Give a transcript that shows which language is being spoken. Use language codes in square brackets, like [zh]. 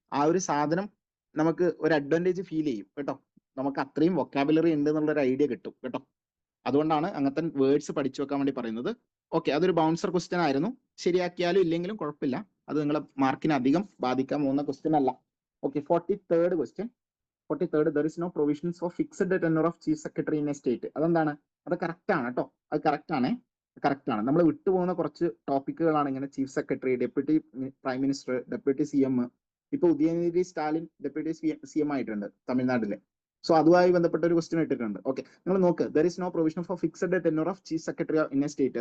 [ml] ആ ഒരു സാധനം നമുക്ക് ഒരു അഡ്വാൻറ്റേജ് ഫീൽ ചെയ്യും കേട്ടോ. നമുക്ക് അത്രയും വൊക്കാബുലറി ഉണ്ട് എന്നുള്ള ഒരു ഐഡിയ കിട്ടും കേട്ടോ. അതുകൊണ്ടാണ് അങ്ങനത്തെ വേർഡ്സ് പഠിച്ചു വെക്കാൻ വേണ്ടി പറയുന്നത്. ഓക്കെ, അതൊരു ബൗൺസർ ക്വസ്റ്റ്യൻ ആയിരുന്നു. ശരിയാക്കിയാലും ഇല്ലെങ്കിലും കുഴപ്പമില്ല, അത് നിങ്ങളെ മാർക്കിനെ അധികം ബാധിക്കാൻ പോകുന്ന ക്വസ്റ്റ്യൻ അല്ല. Okay, 43rd question. [en] 43rd, there is no provisions for fixed tenure of chief secretary in a state. [ml] അതെന്താണ്? അത് കറക്റ്റ് ആണ് കേട്ടോ. അത് കറക്റ്റ് ആണ്. നമ്മൾ വിട്ടുപോകുന്ന കുറച്ച് ടോപ്പിക്കുകളാണ് ഇങ്ങനെ chief secretary, deputy prime minister, deputy CM. ഇപ്പൊ ഉദയനിധി സ്റ്റാലിൻ ഡെപ്യൂട്ടി CM ആയിട്ടുണ്ട് തമിഴ്നാട്ടിലെ. സോ അതുമായി ബന്ധപ്പെട്ട ഒരു ക്വസ്റ്റ്യൻ ഇട്ടിട്ടുണ്ട്. ഓക്കെ, നിങ്ങൾ നോക്ക്. [en] There is no provision for fixed tenure of chief secretary in a state.